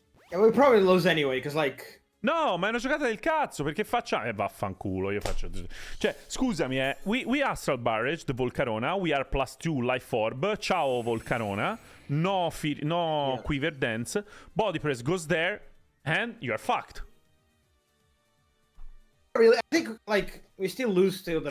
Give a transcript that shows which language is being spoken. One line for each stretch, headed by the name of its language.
English: Yeah, we probably lose anyway, because like...
Italian: No, ma è una giocata del cazzo, perché facciamo... vaffanculo, io faccio... Cioè, scusami,
English: we Astral Barrage, the Volcarona, we are +2 Life Orb, ciao Volcarona, no Quiver Dance, Body Press goes there, and you are fucked. Really, I think, like, we still lose to the